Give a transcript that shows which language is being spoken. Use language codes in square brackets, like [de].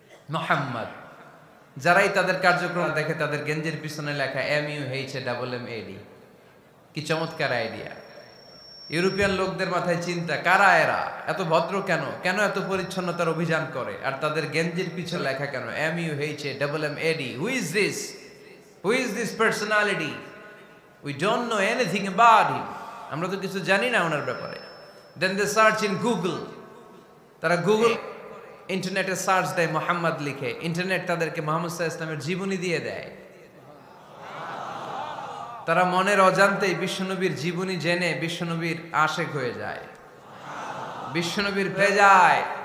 [bn] মুহাম্মদ। যারাই তাদের কার্যক্রম দেখে তাদের গেঞ্জির পিছনে লেখা MUHAMMAD। কি চমৎকার আইডিয়া! ইউরোপিয়ান লোকদের মাথায় চিন্তা, কারা এরা, এত ভদ্র কেন, কেন এত পরিচ্ছন্নতার অভিযান করে, আর তাদের গেঞ্জির পিছনে লেখা কেন MUHAMMAD? [en] Who is this? Who is this personality? We don't know anything about him. [bn] আমরা তো কিছু জানি না ওনার ব্যাপারে। [en] Then they search in Google. [bn] তারা গুগল, ইন্টারনেটে সার্চ দেয় মুহাম্মদ লিখে, ইন্টারনেট তাদেরকে মুহাম্মদ সাল্লাল্লাহু আলাইহি ওয়াসাল্লামের জীবনী দিয়ে দেয়। তারা মনের অজান্তেই বিশ্বনবীর জীবনী জেনে বিশ্বনবীর আশেক হয়ে যায়, বিশ্বনবীর পেয়ে যায়।